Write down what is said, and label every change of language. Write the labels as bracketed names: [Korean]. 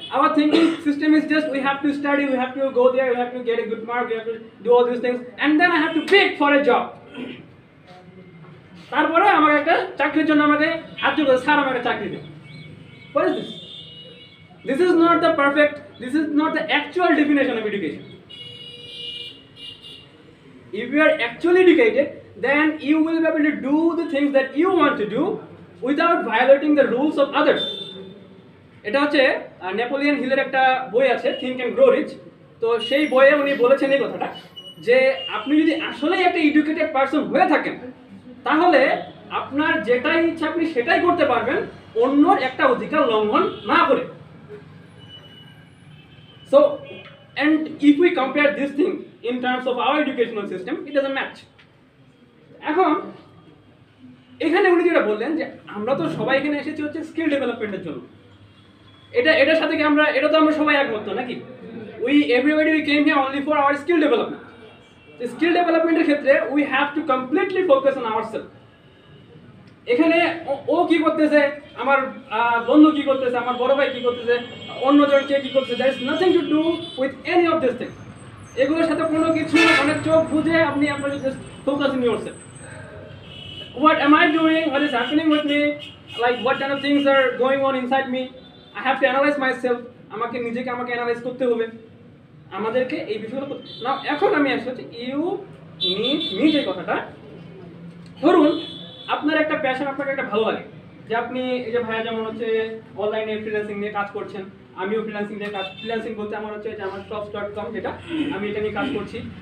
[English] Our thinking system is just we have to study, we have to go there, we have to get a good mark, we have to do all these things, and then I have to beg for a job। [Bangla] তারপরে আমার একটা চাকরির জন্য আমাকে হাত জোড় sir আমাকে চাকরি দেন। [English] What is this? This is not the perfect, this is not the actual definition of education. If you are actually educated, then you will be able to do the things that you want to do without violating the rules of others. [Bangla] এটা হচ্ছে Napoleon হিলের একটা বই আছে, think and grow rich. তো সেই বইয়ে উনি বলেছেন এই কথাটা যে আপনি যদি আসলেই একটা এডুকেটেড পারসন হয়ে থাকেন তাহলে আপনার যেটাই ইচ্ছা আপনি সেটাই করতে পারবেন, অন্যর একটা অধিকার লঙ্ঘন না করে। [English] So and if we compare this thing in terms of our educational system, it doesn't match. [Bangla] এখন এখানে উনি যেটা বললেন যে আমরা তো সবাই এখানে এসেছি হচ্ছে স্কিল ডেভেলপমেন্টের জন্য, এটার সাথে কি এটা তো আমরা সবাই একমত নাকি? [English] everybody came here only for our skill development. The skill development [Bangla] এর ক্ষেত্রে [English] we have to completely focus on ourselves. [Bangla] এখানে ও কি করতেছে, আমার বন্ধু কি করতেছে, আমার বড় ভাই কি করতেছে, অন্যজনকে কি করছে, [English] That is nothing to do with any of this things. [Bangla] এগুলোর সাথে কোনো কিছু মানে চোখ বুঝে আপনি আপনার [English] Just focus in yourself. What am I doing? What is happening with me? Like what kind of things are going on inside me? I have to analyze myself. [Bangla] আমাকে নিজেকে অ্যানালাইজ করতে হবে, আমাদেরকে এই বিষয়গুলো না। এখন আমি আসলে ইউ নিড মি যে কথাটা, ধরুন আপনার একটা প্যাশন, আপনাকে একটা ভালো লাগে, যে আপনি এই যে ভাইয়া যেমন হচ্ছে অনলাইনে ফ্রিল্যান্সিং নিয়ে কাজ করছেন, আমিও ফ্রিল্যান্সিং নিয়ে কাজ, ফ্রিল্যান্সিং বলতে আমার হচ্ছে যে আমার shops.com, যেটা আমি এটা নিয়ে কাজ করছি।